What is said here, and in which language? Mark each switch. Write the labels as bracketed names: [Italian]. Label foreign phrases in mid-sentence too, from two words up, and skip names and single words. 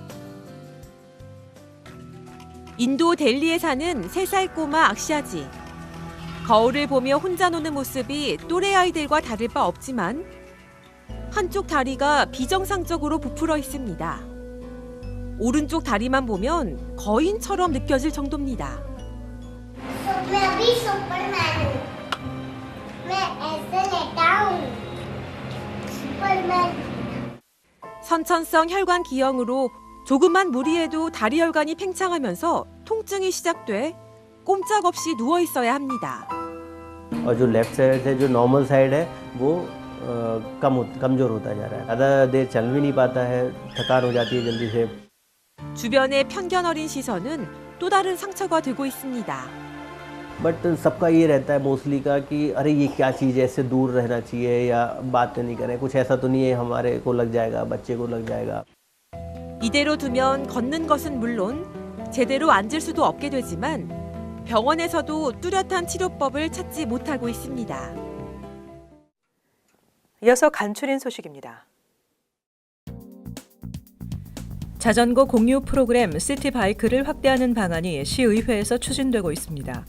[Korean] 인도 델리에 사는 3살 꼬마 악샤지. 거울을 보며 혼자 노는 모습이 또래 아이들과 다를 바 없지만 한쪽 다리가 비정상적으로 부풀어 있습니다. 오른쪽 다리만 보면 거인처럼 느껴질 정도입니다. [Hindi] मैं अभी सुपरमैन हूँ मैं ऐसे लेटा हूँ सुपरमैन. [Korean] 선천성 혈관 기형으로 조그만 무리에도 다리 혈관이 팽창하면서 통증이 시작돼 꼼짝없이 누워 있어야 합니다. [Hindi] और जो [English] left side [Hindi] है जो [English] normal side [Hindi] है वो कमजोर होता जा रहा है. ज़्यादा देर चल भी नहीं पाता है, थकान हो जाती है जल्दी से. [Korean] 주변의 편견 어린 시선은 또 다른 상처가 되고 있습니다. [Hindi] बट सबका ये रहता है मोस्टली का कि अरे ये क्या चीज़ है, इससे दूर रहना चाहिए या बात नहीं करें, कुछ ऐसा तो नहीं है हमारे को लग जाएगा, बच्चे को लग जाएगा. [Korean] 이대로 두면 걷는 것은 물론 제대로 앉을 수도 없게 되지만 병원에서도 뚜렷한 치료법을 찾지 못하고 있습니다. 이어서 간추린 소식입니다. 자전거 공유 프로그램 시티바이크를 확대하는 방안이 시의회에서 추진되고 있습니다.